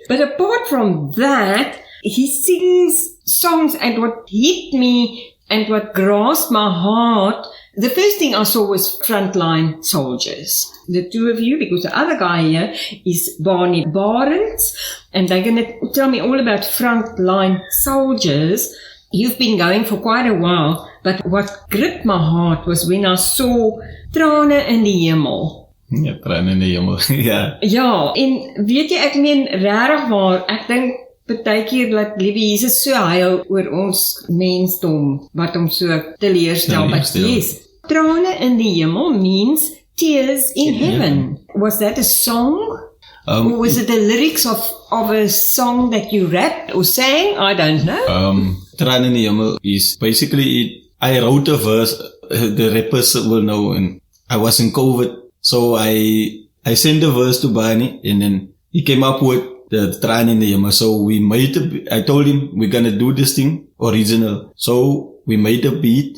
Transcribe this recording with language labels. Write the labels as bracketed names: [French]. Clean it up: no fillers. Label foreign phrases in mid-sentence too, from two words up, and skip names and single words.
[English] But apart from that, he sings songs, and what hit me and what grasped my heart, the first thing I saw was Frontline Soldiers. The two of you, because the other guy here is Barney Barends, and they're going to tell me all about Frontline Soldiers. You've been going for quite a while, but what gripped my heart was when I saw Trane in die Hemel. [Afrikaans] Ja, Trane in die Hemel, ja. Ja, en weet jy, ek meen regtig waar, ek dink partykeer dat liewe Jesus so huil oor ons mensdom, wat hom so teleurstel. [English] But yes, Trane in die Hemel means tears in heaven. Was that a song? Or was it the lyrics of a song that you rapped or sang? I don't know. Trane in die Hemel is basically, I wrote a verse, the rappers will know, and I was in COVID, so I sent the verse to Barney, and then he came up with the Trane in die Hemel. So we made I told him we're gonna do this thing original. So we made a beat.